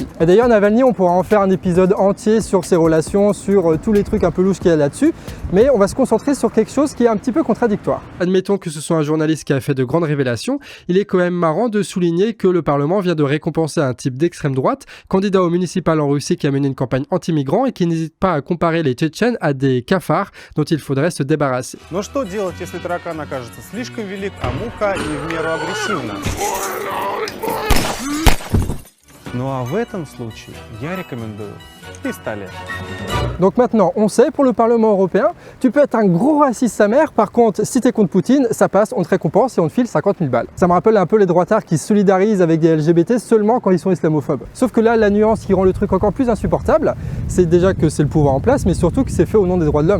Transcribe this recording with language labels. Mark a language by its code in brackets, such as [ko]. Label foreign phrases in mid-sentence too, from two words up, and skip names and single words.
[fr] Et d'ailleurs, Navalny, on pourra en faire un épisode entier sur ses relations, sur tous les trucs un peu louches qu'il y a là-dessus, mais on va se concentrer sur quelque chose qui est un petit peu contradictoire. Admettons que ce soit un journaliste qui a fait de grandes révélations, il est quand même marrant de souligner que le Parlement vient de récompenser un type d'extrême droite, candidat au municipal en Russie qui a mené une campagne anti-migrants et qui n'hésite pas à comparer les Tchétchènes à des cafards dont il faudrait se débarrasser. [ru] Но что делать, если таракан окажется слишком велик, а муха не в меру агрессивна? Ну а в этом случае я рекомендую пистолет. [fr] Donc maintenant, on sait, pour le Parlement européen, tu peux être un gros raciste sa mère, par contre, si t'es contre Poutine, ça passe, on te récompense et on te file 50 000 balles. Ça me rappelle un peu les droitards qui se solidarisent avec des LGBT seulement quand ils sont islamophobes. Sauf que là, la nuance qui rend le truc encore plus insupportable, c'est déjà que c'est le pouvoir en place, mais surtout que c'est fait au nom des droits de l'homme.